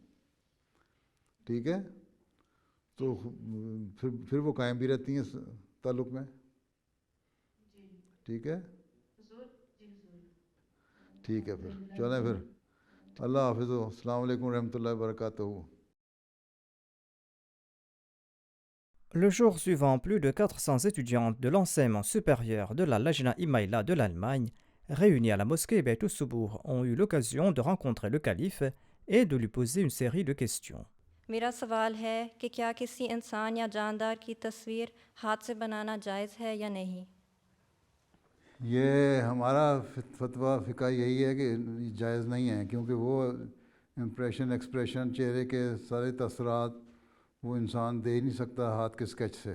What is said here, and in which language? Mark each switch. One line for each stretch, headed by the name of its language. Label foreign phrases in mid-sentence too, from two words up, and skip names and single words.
Urdu: ٹھیک ہے، تو پھر وہ قائم بھی رہتی ہیں تعلق میں۔ ٹھیک ہے، ٹھیک ہے، پھر چلیں پھر۔ اللہ حافظ،
Arabic: السلام علیکم ورحمۃ اللہ وبرکاتہ۔
French: Le jour suivant, plus de 400 étudiantes de l'enseignement supérieur de la Lajna Imaïla de l'Allemagne, réunies à la mosquée Beit Soubour, ont eu l'occasion de rencontrer le calife et de lui poser une série de questions.
Urdu: میرا سوال ہے کہ کیا کسی انسان یا جاندار کی تصویر ہاتھ سے بنانا جائز ہے یا نہیں؟ یہ ہمارا فتویٰ فقہ یہی ہے کہ جائز نہیں ہے، کیونکہ وہ
English: impression expression
Urdu: چہرے کے سارے تاثرات وہ انسان دے ہی نہیں سکتا ہاتھ کے اسکیچ سے.